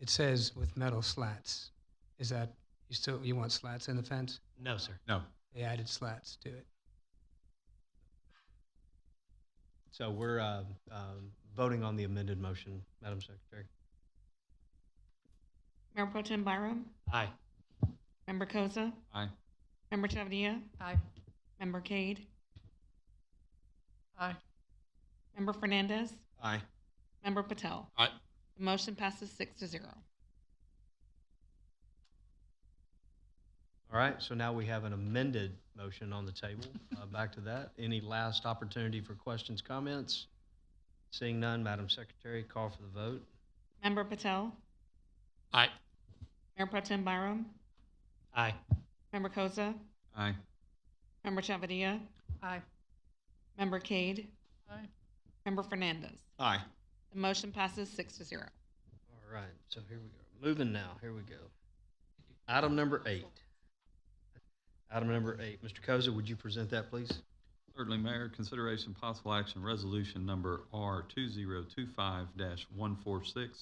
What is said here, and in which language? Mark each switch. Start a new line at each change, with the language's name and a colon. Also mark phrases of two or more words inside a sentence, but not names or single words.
English: it says with metal slats. Is that, you want slats in the fence? No, sir. No. They added slats to it. So we're voting on the amended motion, Madam Secretary. Mayor Pro Tem Byram, Aye. Member Koza, Aye. Member Chavdia, Aye. Member Cade, Aye. Member Fernandez, Aye. Member Patel. Aye. The motion passes 6-0. All right, so now we have an amended motion on the table. Back to that. Any last opportunity for questions, comments? Seeing none, Madam Secretary, call for the vote. Member Patel, Aye. Mayor Pro Tem Byram, Aye. Member Koza, Aye. Member Chavdia, Aye. Member Cade, Aye. Member Fernandez. Aye. The motion passes 6-0. All right, so here we go. Moving now, here we go. Item number 8. Item number 8. Mr. Koza, would you present that, please? Certainly, Mayor. Consideration possible action resolution number R2025-146.